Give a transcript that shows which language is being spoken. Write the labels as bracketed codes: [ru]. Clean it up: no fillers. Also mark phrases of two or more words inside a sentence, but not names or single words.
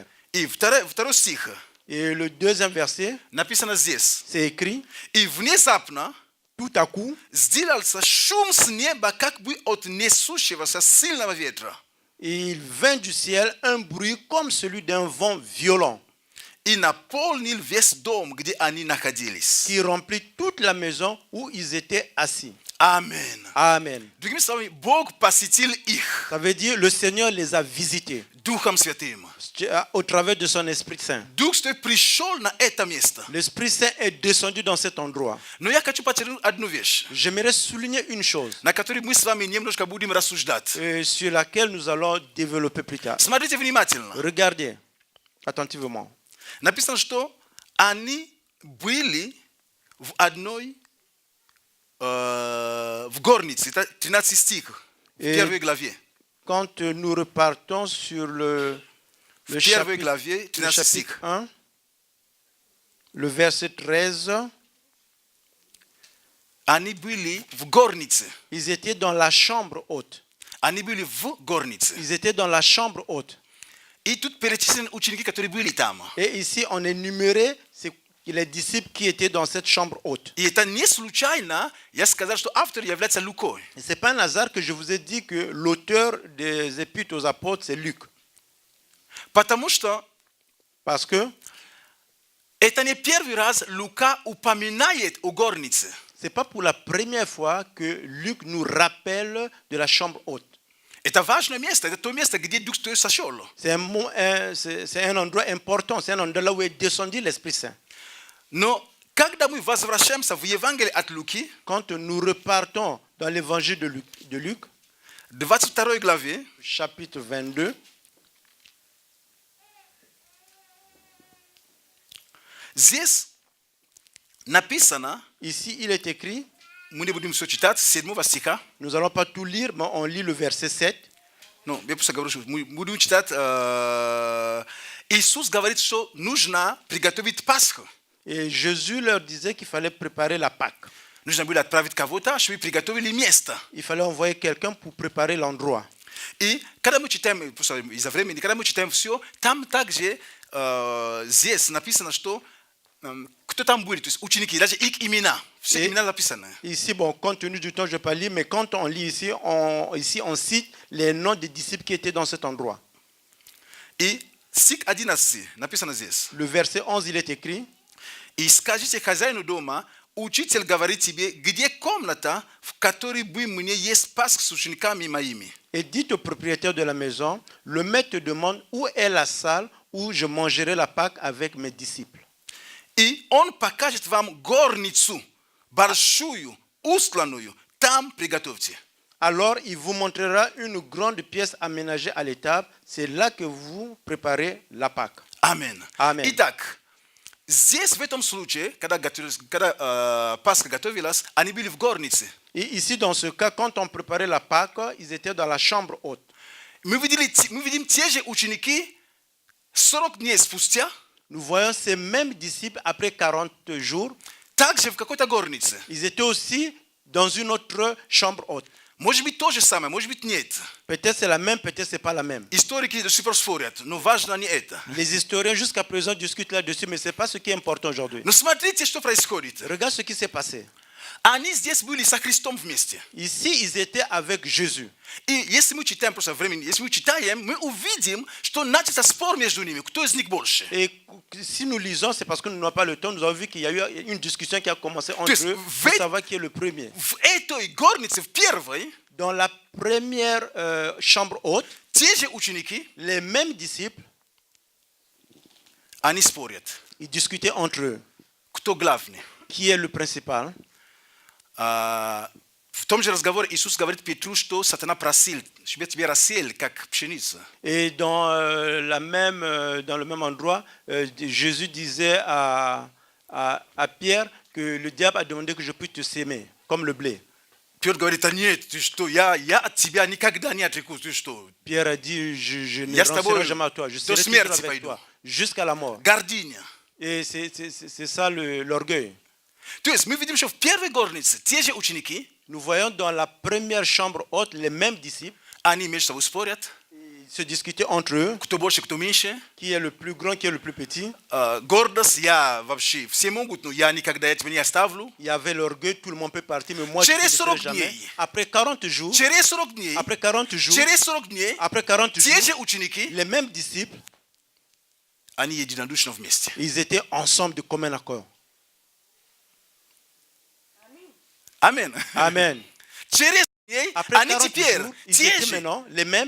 [ru] И второй стих [fr] Et le deuxième verset, [ru] написано здесь. [fr] c'est écrit, [ru] И внезапно [fr] tout à coup, [ru] сделался шум с неба, как бы от несущегося сильного ветра. [fr] il vint du ciel un bruit comme celui d'un vent violent [ru] И наполнил весь дом, где они находились. [fr] qui remplit toute la maison où ils étaient assis. Amen. Amen. [ru] Другими словами, Бог посетил их [fr] Ça veut dire le Seigneur les a visités [ru] Духом Святым. [fr] au travers de son Esprit Saint. [ru] Дух Святой пришел на это место. [fr] L'Esprit Saint est descendu dans cet endroit. [ru] Но я хочу подчеркнуть одну вещь, [fr] J'aimerais souligner une chose [ru] на которой мы с вами немножко будем рассуждать. [fr] sur laquelle nous allons développer plus tard. [ru] Смотрите внимательно. [fr] Regardez attentivement. [ru] Написано, что они были в одной, в горнице. Это 13 стих в [fr] Et- [ru] первой главе. [fr] Quand nous repartons sur le [ru] В первой [fr] chapitre, [ru] главе, [fr] le [ru] 13 стих. [fr] chapitre 1, le verset 13, [ru] Они были в горнице. [fr] ils étaient dans la chambre haute. [ru] Они были в горнице. [fr] Ils étaient dans la chambre haute. [ru] И тут перечислены ученики, которые были там. [fr] Et ici, on est numéré les disciples qui étaient dans cette chambre haute. [ru] И это не случайно, я сказал, что автор является Лукой. [fr] Et ce n'est pas un hasard que je vous ai dit que l'auteur des Épîtres aux apôtres, c'est Luc. [ru] Потому что [fr] Parce que [ru] это не первый раз Лука упоминает о горнице. [fr] ce n'est pas pour la première fois que Luc nous rappelle de la chambre haute. [ru] Это важное место, это то место, где Дух Святой сошел. [fr] C'est un endroit important, c'est un endroit là où est descendu l'Esprit Saint. [ru] Но когда мы возвращаемся в Евангелие от Луки, [fr] Quand nous repartons dans l'évangile de Luc, [ru] 22 главе, [fr] chapitre 22, [ru] здесь написано, [fr] ici il est écrit, [ru] мы не будем все читать, 7 стиха, [fr] nous n'allons pas tout lire, mais on lit le verset 7. [ru] ну, я просто говорю, что мы будем читать, Иисус говорит, что нужно приготовить Пасху. [fr] Et Jésus leur disait qu'il fallait préparer la Pâque. [ru] Нужно было отправить кого-то, чтобы приготовили место. [fr] Il fallait envoyer quelqu'un pour préparer l'endroit. [ru] И когда мы читаем, просто из-за времени, когда мы читаем все, там также здесь написано, что кто там будет, то есть ученики, даже их имена, все имена написаны. [fr] Ici, bon, compte tenu du temps, je ne vais pas lire, mais quand on lit ici, on cite les noms des disciples qui étaient dans cet endroit. [ru] И стих 11 написано здесь. [fr] Le verset 11, il est écrit, [ru] И скажите хозяину дома, учитель говорит тебе, где комната, в которой бы мне есть Пасх с учениками моими. [fr] et dites au propriétaire de la maison, le maître te demande où est la salle où je mangerai la Pâque avec mes disciples. [ru] И он покажет вам горницу, большую, устланную, там приготовьте. [fr] Alors, il vous montrera une grande pièce aménagée à l'étable. C'est là que vous préparez la Pâque. [ru] Амен. Амен. Итак, здесь в этом случае, когда Пасха готовилась, они были в горнице. [fr] Et ici, dans ce cas, quand on préparait la Pâque, ils étaient dans la chambre haute. [ru] Мы видим те же ученики 40 дней спустя, [fr] Nous voyons ces mêmes disciples après 40 jours. [ru] также в какой-то горнице. [fr] Ils étaient aussi dans une autre chambre haute. [ru] Может быть, то же самое, может быть, нет. [fr] Peut-être c'est la même, peut-être c'est pas la même. [ru] Историки до сих пор спорят, но важно не это. [fr] Les historiens jusqu'à présent discutent là-dessus, mais ce n'est pas ce qui est important aujourd'hui. [ru] Но смотрите, что происходит. [fr] Regarde ce qui s'est passé. [ru] Они здесь были со Христом вместе. [fr] Ici, ils étaient avec Jésus. [ru] И если мы читаем просто времени, если мы читаем, мы увидим, что начался спор между ними, кто из них больше. [fr] Et si nous lisons, c'est parce que nous n'avons pas le temps. Nous avons vu qu'il y a eu une discussion qui a commencé entre [ru] есть [fr] eux pour savoir qui est le premier. [ru] В этой горнице, в первой, [fr] Dans la première chambre haute, [ru] те же ученики, [fr] les mêmes disciples, [ru] они спорят, [fr] ils discutaient entre eux. [ru] кто главный. [fr] Qui est le principal? [ru] В том же разговоре Иисус говорит Петру, что сатана просил, чтобы я тебя рассеял, как пшеницу. [fr] Et dans, dans le même endroit, Jésus disait à Pierre que le diable a demandé que je puisse te s'aimer, comme le blé. [ru] Петр говорит, а нет, ты что, я от тебя никогда не отрекусь, ты что? [fr] Pierre a dit, je ne [ru] Я с тобой [fr] renoncerai jamais à toi, je serai [ru] до [fr] toujours [ru] смерти [fr] avec [ru] пойду. [fr] toi, jusqu'à la mort. [ru] Гордыня. [fr] Et c'est ça l'orgueil. [ru] То есть мы видим, что в первой горнице те же ученики, [fr] Nous voyons dans la première chambre haute les mêmes disciples, [ru] они между собой спорят, [fr] ils se discutaient entre eux, [ru] кто больше, кто меньше. [fr] qui est le plus grand, qui est le plus petit. [ru] Гордость, я вообще, все могут, но я никогда этого не оставлю. [fr] Il y avait l'orgueil, tout le monde peut partir, mais moi je ne [ru] Через [fr] le ferai [ru] 40 [fr] jamais. [ru] дней. [fr] Après 40 jours, [ru] Через 40 дней, [fr] après 40 jours, [ru] через 40 дней, [fr] après 40 [ru] те же [fr] jours, [ru] ученики, [fr] les mêmes disciples, [ru] они единодушно вместе. [fr] ils étaient ensemble de commun accord. [ru] Амен. [fr] Amen. [ru] Через ней [fr] Après [ru] они [fr] 40 [ru] теперь [fr] jours, ils [ru] те [fr] étaient [ru] же. [fr] maintenant les mêmes.